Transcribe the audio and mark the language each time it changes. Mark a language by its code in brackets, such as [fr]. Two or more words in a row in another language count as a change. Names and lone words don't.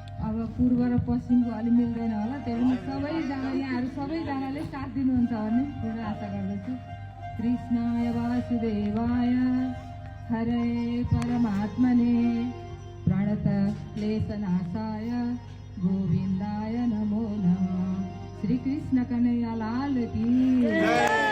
[ne] अब पूर्व र पश्चिमको अलि मिल्दैन होला, त्यही पनि सबैजना यहाँहरू सबैजनाले साथ दिनुहुन्छ भन्ने पुरा आशा गर्दछु। [sa] कृष्णाय वासुदेवाय हरे परमात्मने प्रणत क्लेशनाशाय गोविन्दाय नमो नमः। [hi] श्री कृष्ण कन्हैया लाल की